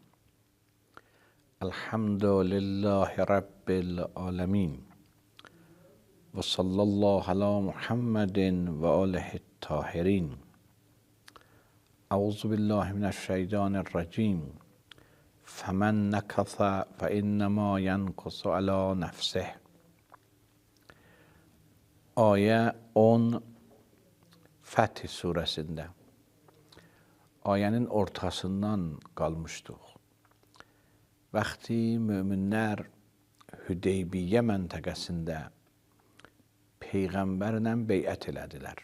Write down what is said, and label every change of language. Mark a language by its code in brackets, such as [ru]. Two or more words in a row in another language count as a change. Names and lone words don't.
[ar] الحمد لله رب العالمین و صلی الله علی محمد و آله الطاهرین. اعوذ بالله من الشیطان الرجیم. فمن نکث فانما ینکث علی نفسه. [az] Ayet 10 Fəth surəsində. Ayənin ortasından qalmışdıq. Vaxtı möminlər Hüdeybiyyə məntəqəsində Peyğəmbərlə beyət elədilər.